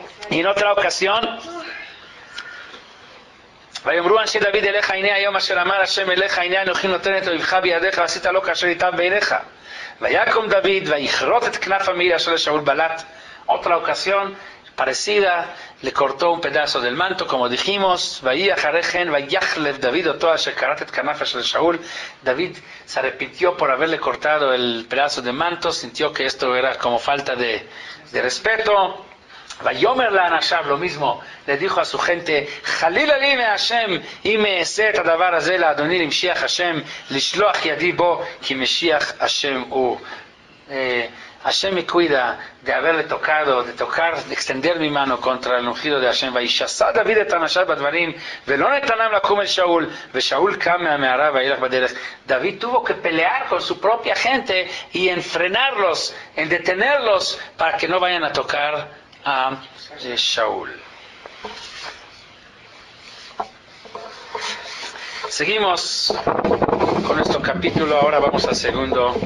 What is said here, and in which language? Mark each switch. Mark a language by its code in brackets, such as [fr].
[es] Y en otra ocasión, [he] ויאמרו אנשי דוד אליך הנה היום אשר אמר השם אליך הנה אנוכי נותן את אויבך בידיך ועשית לו כאשר ייטב בעיניך. ויקום דוד ויכרות את כנף המעיל אשר לשאול בלט. [es] Otra ocasión parecida, le cortó un pedazo del manto, como dijimos. [he] ויהי אחרי כן ויחלב דוד אותו אשר כרת את כנף אשר לשאול. [es] David se arrepintió por haberle cortado el pedazo de manto, sintió que esto era como falta de respeto. [he] ויאמר לאנשיו, [es] lo mismo, le dijo a su gente, [he] חלילה לי מהשם, אם אעשה את הדבר הזה לאדוני למשיח השם, לשלוח ידי בו, כי משיח השם הוא. [es] Hashem me cuida de haberle tocado, de tocar, de extender mi mano contra el ungido de Hashem. [he] וישסע דוד את אנשיו בדברים, ולא נתנם לקום אל שאול, ושאול קם מהמערה וילך בדרך. [es] David tuvo que pelear con su propia gente y en frenarlos, en detenerlos, para que no vayan a tocar a Shaul. Seguimos con nuestro capítulo, ahora vamos al segundo.